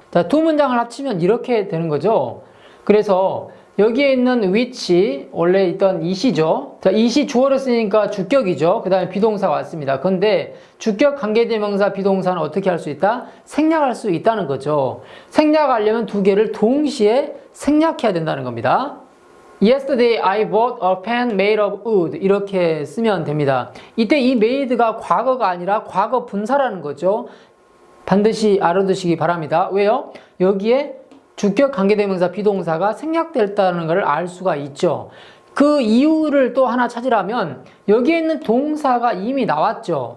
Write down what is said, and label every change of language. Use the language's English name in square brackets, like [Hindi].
[Korean] 자, 두 문장을 합치면 이렇게 되는 거죠. 그래서 여기에 있는 which, 원래 있던 it이죠. 자, it이 주어를 쓰니까 주격이죠. 그 다음에 비동사가 왔습니다. 근데 주격 관계대명사 비동사는 어떻게 할 수 있다? 생략할 수 있다는 거죠. 생략하려면 두 개를 동시에 생략해야 된다는 겁니다. [English] Yesterday I bought a pen made of wood. [Korean] 이렇게 쓰면 됩니다. 이때 이 made가 과거가 아니라 과거 분사라는 거죠. 반드시 알아두시기 바랍니다. 왜요? 여기에 주격 관계대명사 비동사가 생략됐다는 것을 알 수가 있죠. 그 이유를 또 하나 찾으라면 여기에 있는 동사가 이미 나왔죠.